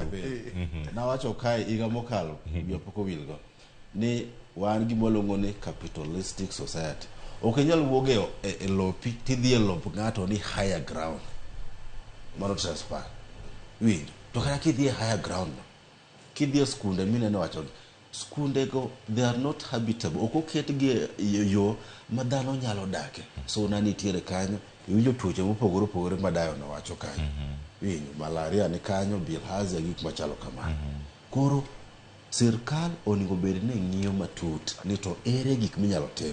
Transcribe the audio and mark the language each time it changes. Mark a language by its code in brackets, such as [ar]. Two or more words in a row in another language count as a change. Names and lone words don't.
[luo] Nawacho kai higa mokalo, pok owilgo, ni wan gimoluongo ni [en] capitalistic society. [luo] Ok inyal wuog e lopi tidhi e lop ng'ato ni [en] higher ground. [luo] Mano transfer. Winjo. To kata kidhi e [en] higher ground, [luo] kidhi e skunde mineno wacho, skunde go, [en] they are not habitable. [luo] Ok oketgi yo ma dhano nyalo dake. So nitiere kanyo, iwinjo tuoche mopogore opogore ma dayo nowacho kanyo. Winjo, malaria ni kanyo, bilharzia, gik machalo kamano. Koro sirkal onego bed ni ng'iyo matut ni to ere gik minyalo tim.